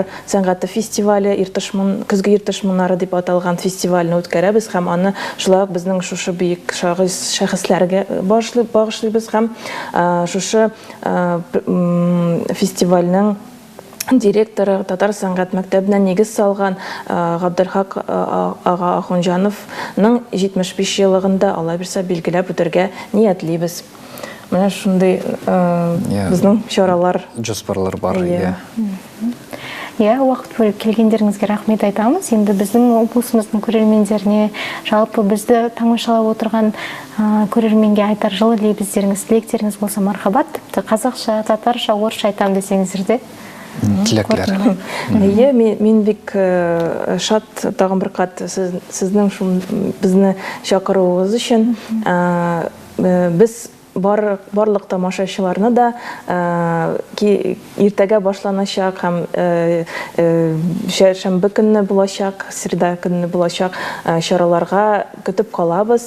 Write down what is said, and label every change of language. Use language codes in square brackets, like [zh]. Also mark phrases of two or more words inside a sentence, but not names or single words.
[tt] сәнгате фестивале көзге иртышманнары дип аталган фестивальне үткәрәбез һәм аны шулай ук безнең шушы бөек шәхесләргә багышлыйбыз һәм шушы фестивальнең директоры татар сәнгать мәктәбенә нигез салган Габделхак ага Ахунҗановның 75 еллыгында Алла бирсә билгеләп үтәргә ниятлибез. Менә шундый безнең чаралар, [kk] жоспарлар бар. Уақыт бөліп келгендеріңізге рахмет айтамыз. Енді біздің облысымыздың көрермендеріне, жалпы бізді тамашалап отырған көрерменге айтар жылы лебіздеріңіз, тілектеріңіз болса мархабат, тіпті қазақша, татарша, орысша айтам десеңіздер де. Тілектер. [tt] Мен бик шат тагын бер кат сезнең безне чакыруыгыз өчен. Без барлык тамашачыларны да иртәгә башланачак һәм шәмбе көнне булачак, среда көнне булачак чараларга көтеп калабыз.